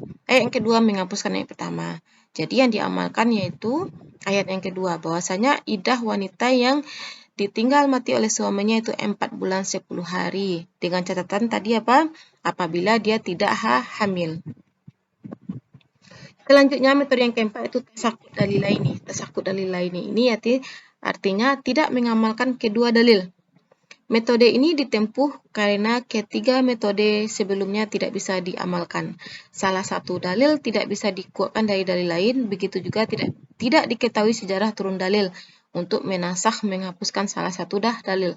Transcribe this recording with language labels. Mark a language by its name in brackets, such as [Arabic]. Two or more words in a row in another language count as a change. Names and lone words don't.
[Indonesian] Ayat yang kedua menghapuskan ayat pertama. Jadi yang diamalkan yaitu ayat yang kedua, bahwasanya iddah wanita yang ditinggal mati oleh suaminya itu 4 bulan 10 hari. Dengan catatan tadi apa? Apabila dia tidak hamil. Selanjutnya metode yang keempat itu [Arabic] تساقط الدليلين. تساقط الدليلين [Indonesian] ini artinya tidak mengamalkan kedua dalil. Metode ini ditempuh karena ketiga metode sebelumnya tidak bisa diamalkan. Salah satu dalil tidak bisa dikuatkan dari dalil lain, begitu juga tidak diketahui sejarah turun dalil untuk menasakh, menghapuskan salah satu dalil.